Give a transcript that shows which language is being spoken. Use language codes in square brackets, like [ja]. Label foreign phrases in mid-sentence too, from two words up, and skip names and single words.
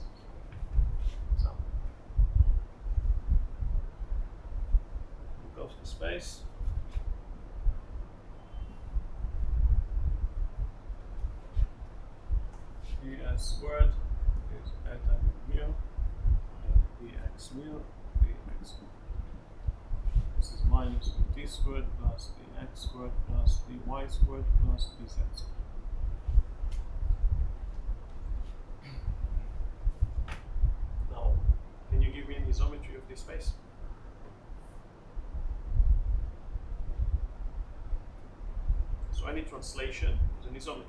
[en] Example. Minkowski space. ds squared is eta mu, and dx mu, dx mu. This is minus t squared plus dx squared plus dy squared plus dz squared. Now, can you give me an isometry of this space? So any translation is an isometry.